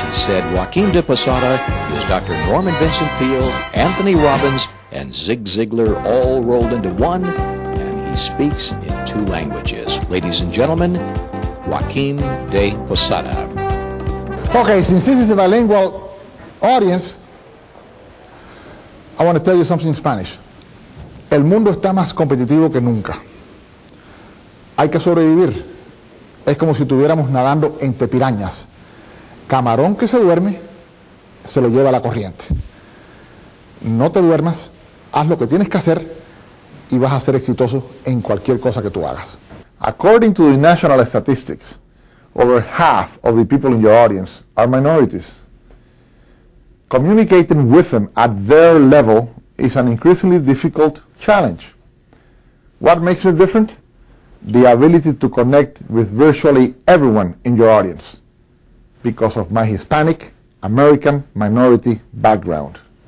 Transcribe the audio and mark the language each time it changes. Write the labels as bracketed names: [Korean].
[English] He said Joachim de Posada is Dr. Norman Vincent Peale, Anthony Robbins, and Zig Ziglar all rolled into one, and he speaks in 2 languages. Ladies and gentlemen, Joachim de Posada. Okay, since this is a bilingual audience, I want to tell you something in Spanish. [Spanish] El mundo está más competitivo que nunca. Hay que sobrevivir. Es como si estuviéramos nadando entre pirañas. Camarón que se duerme, se lo lleva la corriente. No te duermas, haz lo que tienes que hacer y vas a ser exitoso en cualquier cosa que tú hagas. [English] According to the national statistics, over half of the people in your audience are minorities. Communicating with them at their level is an increasingly difficult challenge. What makes me different? The ability to connect with virtually everyone in your audience because of my Hispanic, American, minority background.